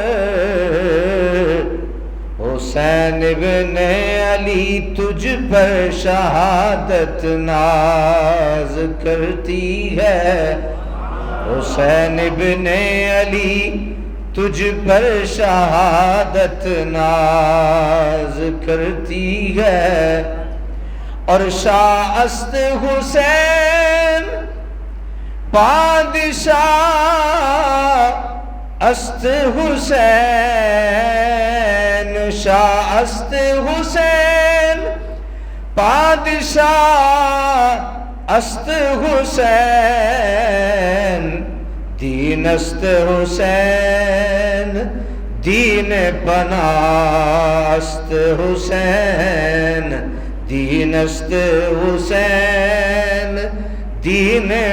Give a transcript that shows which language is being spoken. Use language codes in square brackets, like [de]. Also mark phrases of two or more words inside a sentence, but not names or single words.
[ur] حسین ابن علی تجھ پر شہادت ناز کرتی ہے حسین ابن علی تجھ پر شہادت ناز کرتی ہے اور [fa] شاہ است حسین پادشاہ است حسین شاہ است حسین پادشاہ است حسین دین است حسین دین پناہ است حسین دین است حسین دین